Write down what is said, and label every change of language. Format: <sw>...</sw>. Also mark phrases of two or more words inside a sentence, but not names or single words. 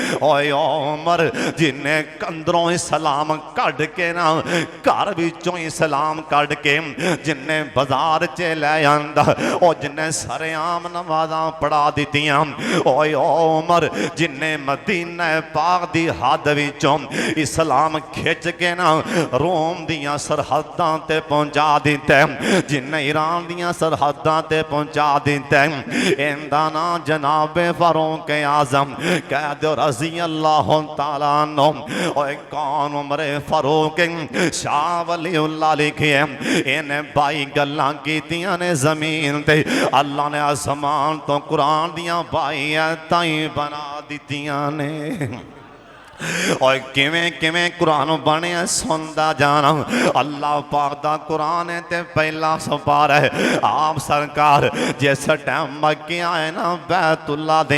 <pa>ਓਏ ਓਏ ਉਮਰ ਜਿਨ੍ਹੇਂ ਅੰਦਰੋਂ ਇਸਲਾਮ ਕੱਢ ਕੇ ਨਾ ਘਰ ਵਿਚੋਂ ਇਸਲਾਮ ਕੱਢ ਕੇ ਜਿਨ੍ਹੇਂ ਬਾਜ਼ਾਰ ਚ ਲੈ ਆਂਦਾ ਓ ਜਿਨ੍ਹੇਂ ਸਰੇਆਮ ਨਮਾਜ਼ਾਂ ਪੜ੍ਹਾ ਦਿੱਤੀਆਂ ਓਏ ਉਮਰ ਜਿਨ੍ਹੇਂ ਮਦੀਨਾ ਪਾਕ ਦੀ ਹੱਦ ਵਿਚੋਂ ਇਸਲਾਮ ਖਿੱਚ ਕੇ ਨਾ ਰੋਮ ਦੀਆਂ ਸਰਹੱਦਾਂ ਤੇ ਪਹੁੰਚਾ ਦਿੱਤਾ ਜਿਨ੍ਹੇਂ ਈਰਾਨ ਦੀਆਂ ਸਰਹੱਦਾਂ ਤੇ ਪਹੁੰਚਾ ਦਿੱਤਾ ਇੰਦਾ ਨਾ ਜਨਾਬੇ ਫ਼ਾਰੂਕ ਆਜ਼ਮ ਕਹਿ ਦੋ</pa> <ar>رضي الله تعالى عنه</ar> <pa>ਓਏ ਕੌਣ ਉਮਰੇ ਫ਼ਾਰੂਕ ਸ਼ਾਹ ਵਲੀਉੱਲਾਹ ਲਿਖੇ ਇਨ੍ਹੇਂ 22 ਗੱਲਾਂ ਕੀਤੀਆਂ ਨੇ ਜ਼ਮੀਨ ਤੇ ਅੱਲਾਹ ਨੇ ਆਸਮਾਨ ਤੋ ਕੁਰਾਨ ਦੀਆਂ 22 ਆਇਤਾਂ ਬਣਾ ਦਿੱਤੀਆਂ ਨੇ ਔਰ ਕਿਵੇਂ ਕਿਵੇਂ ਕੁਰਾਨ ਬਣੇ ਸੁਨਤਾ ਜਾਣਾ ਅੱਲਾਹ ਪਾਕ ਦਾ ਕੁਰਾਨ ਹੈ ਤੇ ਪਹਿਲਾ ਸਪਾਰਾ ਹੈ ਆਪ ਸਰਕਾਰ ਜਿਸ ਟਾਈਮ ਮੱਕੇ ਆਏ ਨਾ ਬੈਤੁੱਲਾ ਦੇ</pa>